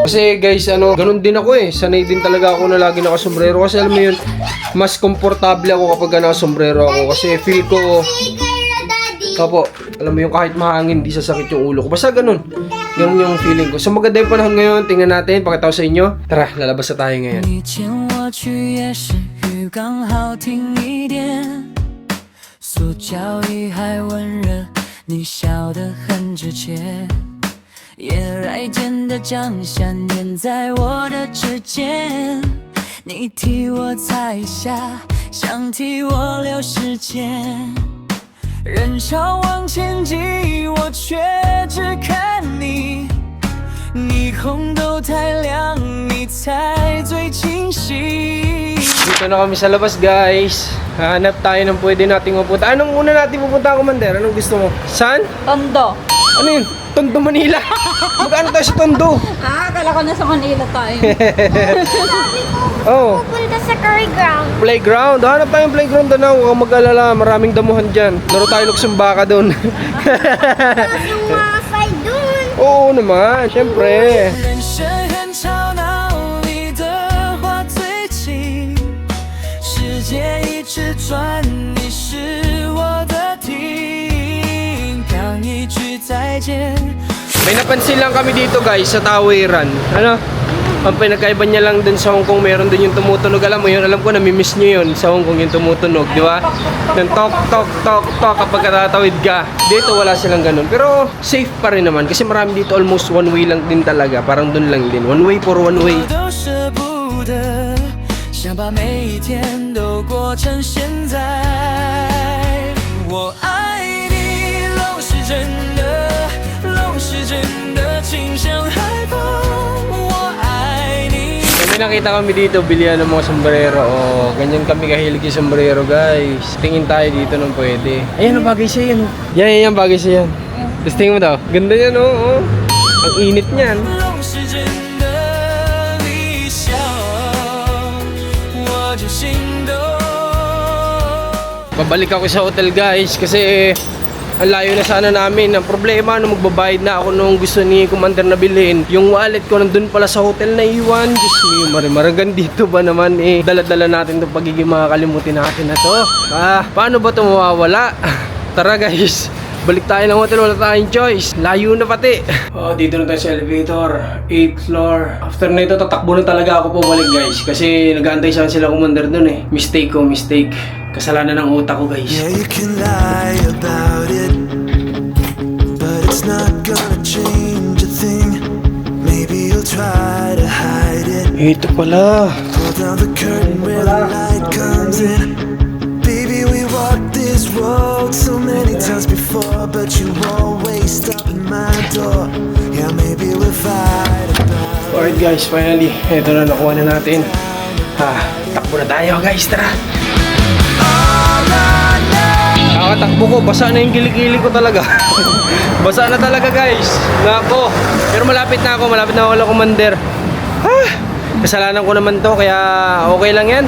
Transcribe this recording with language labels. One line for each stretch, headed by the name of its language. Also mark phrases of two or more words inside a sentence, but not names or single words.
Filipino: Kasi guys, ganun din ako eh. Sanay din talaga ako na lagi nakasombrero. Kasi alam mo yun, mas komportable ako kapag nakasombrero ako. Kasi feel ko, Daddy. kapo, alam mo yung kahit mahangin, di sasakit yung ulo ko. Basta ganun. Ganun yung feeling ko. So maganda yung panahon ngayon. Tingnan natin, pakita ko sa inyo. Tara, lalabas na tayo ngayon.
Chinese: 你牵我去夜市，雨刚好停一点，塑胶雨还温热，你笑得很直接，野来间的酱香粘在我的指尖，你替我踩下，想替我留时间。人潮往前挤，我却只看你。霓虹都太亮，你才最清晰。
Filipino: Dito na kami sa labas guys. Hanap tayo ng pwede nating mapunta. Anong una natin pupunta, Commander? Anong gusto mo? Saan? Tondo. Ano yun? Tondo, Manila. Magkano tayo sa Tondo? Akala ko nasa Manila tayo. Oh, Pupunta sa playground. playground. Hanap tayong playground doon. Huwag kang mag-alala. Maraming damuhan dyan. Laro tayo luksong-baka doon. Yung mga fight dun. Oo naman, syempre.
Chinese: 人生很吵闹，你的话最轻，世界一直转，你是我的停。刚一句再见。
Filipino: May napansin lang kami dito guys sa Tawiran. Ano? Ang pinagkaiba niya lang dun sa Hong Kong, meron din yung tumutunog. Alam mo yun, alam ko namimiss nyo yun sa Hong Kong yung tumutunog, di ba? Yung tok, tok, tok, tok kapag katatawid ka. Dito wala silang ganun. Pero safe pa rin naman kasi marami dito
English: almost one way
Filipino: lang din talaga. Parang dun lang din.
English: One way for one way.
Chinese: 我都舍不得，想把每一天都过成现在。我爱你，龙是真的，龙是真的，情像海风。我爱你。
Filipino: May nakita kami dito, bilihan ng mga sombrero. Oh, ganyan kami kahilig yung sombrero, guys. Tingin tayo dito nung pwede. Ayan, ang bagay siya yan. Yan, bagay siya yan. Tapos tingin mo daw. Ganda yan, oh. Ang init niyan.
Chinese: 龙是真的理想，我就心动。
Filipino: Babalik ako sa hotel guys kasi ang layo na sana namin. Ang problema, nung magbabayad na ako nung gusto ni Commander na bilhin, yung wallet ko nandun pala sa hotel na iwan. Diyos mo, marimarangan dito ba naman eh. Dala-dala natin itong pagiging makakalimutin natin na to. Paano ba ito mawawala? Tara guys, balik tayo ng hotel, wala tayong choice. Layo na pati. Dito na tayo sa elevator,
English: 8th floor.
Filipino: After na ito, tatakbo na talaga ako po balik guys. Kasi nag-aantay sa sila Commander dun eh. Mistake ko, mistake. Kasalanan ng utak ko guys.
English: Yeah, you can lie about it, but it's not gonna change a thing. Maybe you'll try to hide it.
Filipino: Ito pala.
English: Pull down the curtain where the light comes in. Baby, we walked this road so many times before, but you always stop at my door. Yeah, maybe we'll fight about it. Alright guys, finally.
Filipino: Ito na, nakuha na natin. Takbo na tayo guys, tara. Kakatakbo ko, basa na yung kilikili ko talaga. Basa na talaga guys. Nako. Pero malapit na ako wala Commander. Kasalanan ko naman to, kaya okay lang yan.